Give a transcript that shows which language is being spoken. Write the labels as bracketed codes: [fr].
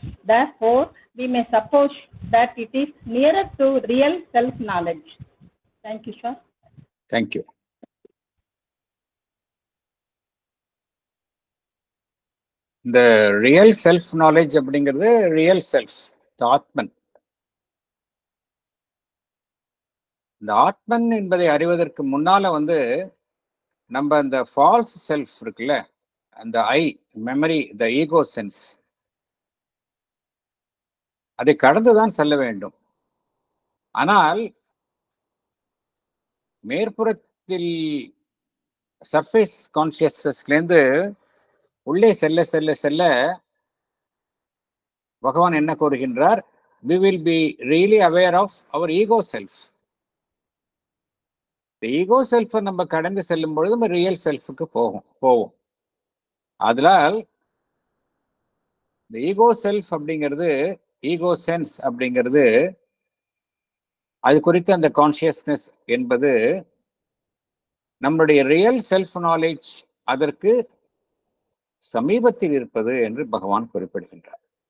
[en] Therefore, we may suppose that it is nearer to real self-knowledge. Thank you, sir. Thank you. The real self-knowledge அப்படிங்கிறது real self, the atman. [ta] இந்த ஆத்மன் என்பதை அறிவதற்கு முன்னால நம்ம அந்த falls self இருக்குல்ல, அந்த மெமரி, த ஈகோ சென்ஸ், அதை கடந்துதான் செல்ல வேண்டும். ஆனால் மேற்புறத்தில் சர்ஃபேஸ் கான்சியஸ்னஸ்லேருந்து உள்ளே செல்ல செல்ல செல்ல பகவான் என்ன கூறுகின்றார்? [en] we will be really aware of our ego self. [ta] இந்த ஈகோ செல்ஃபை நம்ம கடந்து செல்லும் பொழுது நம்ம ரியல் செல்ஃபுக்கு போவோம். அதனால் இந்த ஈகோ செல்ஃப் அப்படிங்கிறது, ஈகோ சென்ஸ் அப்படிங்கிறது, அது குறித்து அந்த கான்சியஸ்னஸ் என்பது நம்முடைய ரியல் செல்ஃப் நாலேஜ் அதற்கு சமீபத்தில் இருப்பது என்று பகவான் குறிப்பிடுகின்றார்.